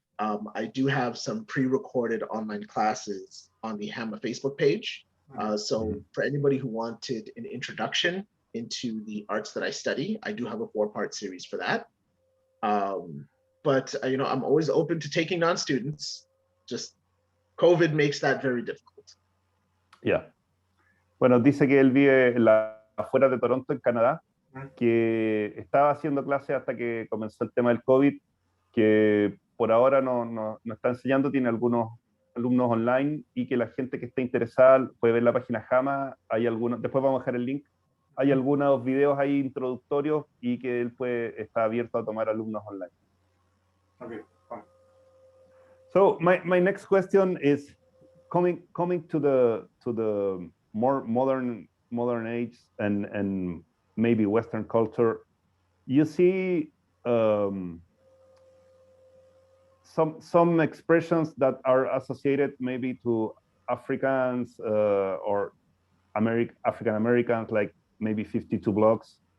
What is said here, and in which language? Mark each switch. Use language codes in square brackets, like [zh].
[en] I do have some pre-recorded online classes on the HAMA Facebook page. So for anybody who wanted an introduction into the arts that I study, I do have a 4-part series for that. But I'm always open to taking on students. Just COVID makes that very difficult. Yeah. [es] Bueno, dice que él vive afuera de Toronto, en Canadá, que estaba haciendo clases hasta que comenzó el tema del COVID, que por ahora no está enseñando, tiene algunos alumnos online, y que la gente que esté interesada puede ver la página HAMA, después vamos a dejar el link, hay algunos videos ahí introductorios, y que él está abierto a tomar alumnos online. [en] Okay. So my next question is coming to the more modern age and maybe Western culture. You see some expressions that are associated maybe to Africans or African Americans, like maybe 52 blocks.